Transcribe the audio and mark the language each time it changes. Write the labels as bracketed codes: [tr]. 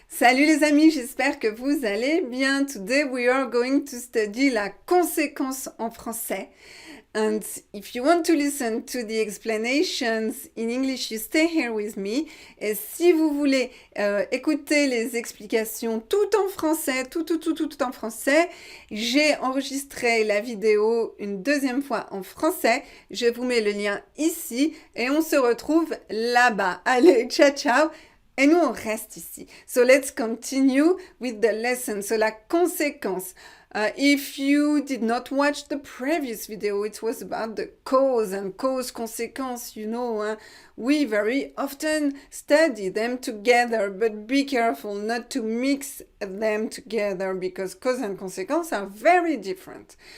[fr] Salut les amis, j'espère que vous allez bien. [en] Today we are going to study [fr] la conséquence en français. [en] And if you want to listen to the explanations in English, you stay here with me. [fr] Et si vous voulez écouter les explications tout en français, tout en français, j'ai enregistré la vidéo une deuxième fois en français. Je vous mets le lien ici et on se retrouve là-bas. Allez, ciao, ciao! Et nous, on reste ici. [en] So let's continue with the lesson. So la conséquence. If you did not watch the previous video, it was about the cause and cause-conséquence, you know. We very often study them together, but be careful not to mix them together because cause and consequence are very different.